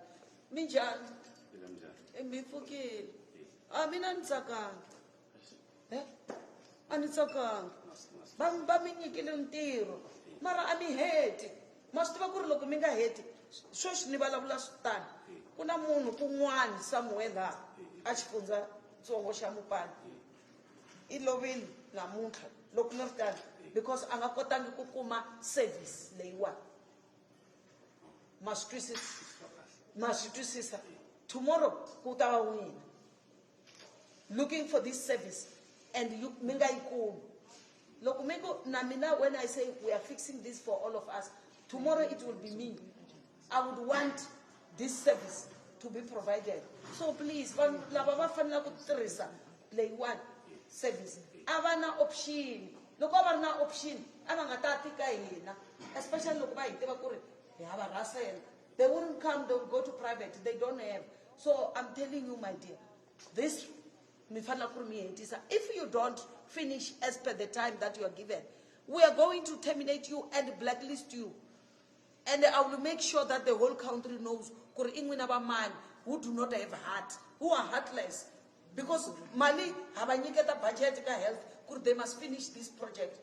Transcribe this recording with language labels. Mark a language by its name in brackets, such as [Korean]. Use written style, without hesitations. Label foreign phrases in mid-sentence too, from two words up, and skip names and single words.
[Tsonga] Minjan, Mifuki, Aminan Sakang, Anisakang, va mi nyikile ntirho mara a mi heti ma swi tiva ku ri loko mi nga heti sweswi ni vulavula switani ku na munhu kun'wani somewhere laha a xifundzatsongo xa Mupani i lovile namuntlha loko ni ri tani because a nga kotangi ku kuma service leyiwani ma swi twisisa tomorrow ku ta va n'wina [English] looking for this service [Tsonga] and mi nga yi kumi loko mi ku na mina [English] when I say we are fixing this for all of us tomorrow it will be me. I would want this service to be provided. So please, [Tsonga] lava va fanele ku tirhisa leyiwani service a va na option loko va ri na option a va nga ta tika hina especially loko va hi tiva ku ri hi hava rasela [English] they wouldn't come, they would go to private, they don't have. So I'm telling you my dear, this [Tsonga] mi fanele ku ri mi hetisa. [English] If you don't finish as per the time that you are given, we are going to terminate you and blacklist you. And I will make sure that the whole country knows who do not have heart, who are heartless. Because Mali have a budget ka health, they must finish this project.